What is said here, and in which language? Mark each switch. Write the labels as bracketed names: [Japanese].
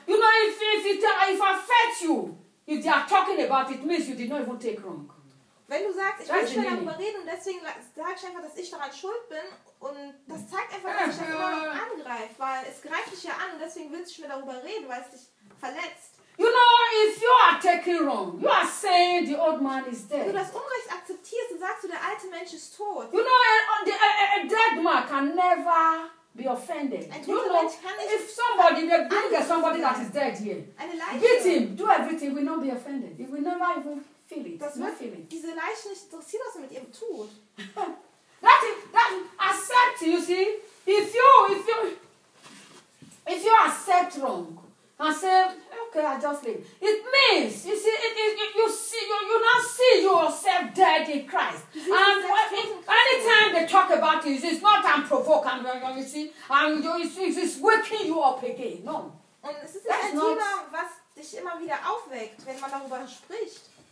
[English] You know, if affects you, if they are talking about it, means you did not even take wrong. [German] Wenn du sagst, ich will nicht darüber reden und deswegen sage ich einfach, dass ich daran schuld bin und das zeigt einfach, dass ich das immer noch angreife, weil es greift dich ja an und deswegen willst du nicht mehr darüber reden, weil es dich verletzt. [English] You know, if you are taking wrong, you are saying the old man is dead. [German] Wenn du das Unrecht akzeptierst, dann sagst du, der alte Mensch ist tot. [English] You know, a dead man can never be offended. You know, if somebody, the bigger somebody that is dead here, beat him, do everything, will not be offended. He will never even feel it. [German] Das [English] not feel it. [German] Diese Leiche nicht interessiert, was er mit ihm tut. [English] That is, that accept, you see, if you accept wrong and say, okay, I just leave. It means, you see, you not see yourself dead in Christ. And anytime they talk about it, it's not I'm provoking, you see, and it's waking you up again. No. [German] Und es ist ein Thema, was dich immer wieder aufweckt, wenn man darüber spricht.